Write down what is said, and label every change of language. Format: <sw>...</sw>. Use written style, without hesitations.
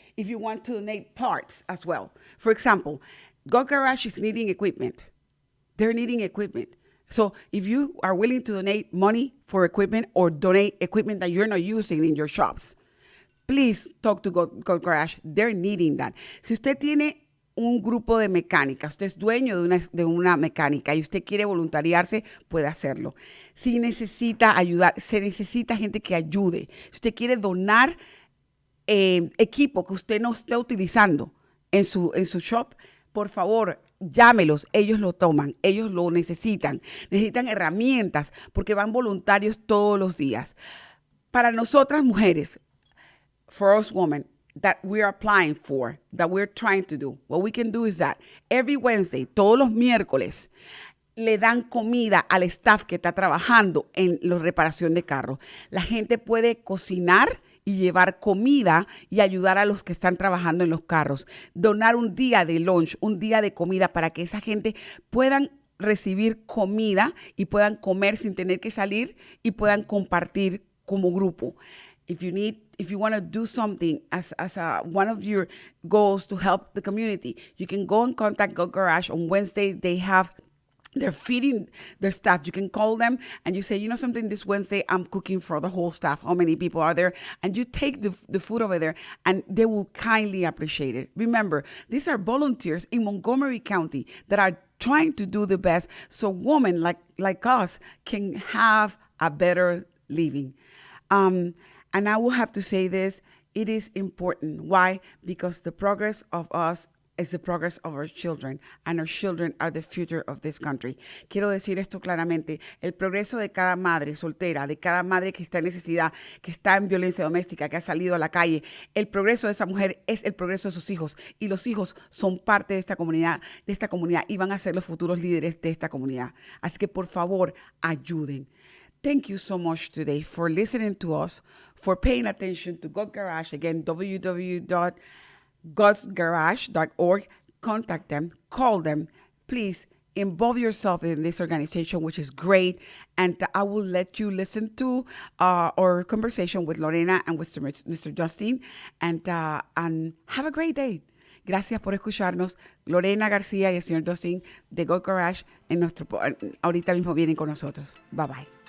<en>If you want to donate parts as well. For example, Go Garage is needing equipment. They're needing equipment. So if you are willing to donate money for equipment or donate equipment that you're not using in your shops, please talk to Go Garage. They're needing that.</en> <es>Si usted tiene un grupo de mecánica, usted es dueño de una mecánica y usted quiere voluntariarse, puede hacerlo. Si necesita ayudar, se necesita gente que ayude. Si usted quiere donar equipo que usted no esté utilizando en su shop, por favor, llámelos, ellos lo toman, ellos lo necesitan herramientas porque van voluntarios todos los días. Para nosotras mujeres,</es> <en>for us women, that we're applying for, that we're trying to do, what we can do is that every Wednesday,</en> <es>todos los miércoles, le dan comida al staff que está trabajando en la reparación de carros. La gente puede cocinar y llevar comida y ayudar a los que están trabajando en los carros. Donar un día de lunch, un día de comida para que esa gente puedan recibir comida y puedan comer sin tener que salir y puedan compartir como grupo.</es> <en>If you want to do something as one of your goals to help the community, you can go and contact Go Garage. On Wednesday, they're feeding their staff. You can call them and you say, something, this Wednesday I'm cooking for the whole staff. How many people are there? And you take the food over there and they will kindly appreciate it. Remember, these are volunteers in Montgomery County that are trying to do the best so women like us can have a better living. And I will have to say this, it is important. Why? Because the progress of us is the progress of our children, and our children are the future of this country.</en> <es>Quiero decir esto claramente, el progreso de cada madre soltera, de cada madre que está en necesidad, que está en violencia doméstica, que ha salido a la calle, el progreso de esa mujer es el progreso de sus hijos, y los hijos son parte de esta comunidad y van a ser los futuros líderes de esta comunidad. Así que por favor, ayuden.</es> <en>Thank you so much today for listening to us, for paying attention to God Garage. Again, www.godsgarage.org. Contact them, call them. Please involve yourself in this organization, which is great. And I will let you listen to our conversation with Lorena and with Mr. Justin. And have a great day.</en> <es>Gracias por escucharnos. Lorena García y el señor Justin de God Garage ahorita mismo vienen con nosotros.</es> <en>Bye bye.</en>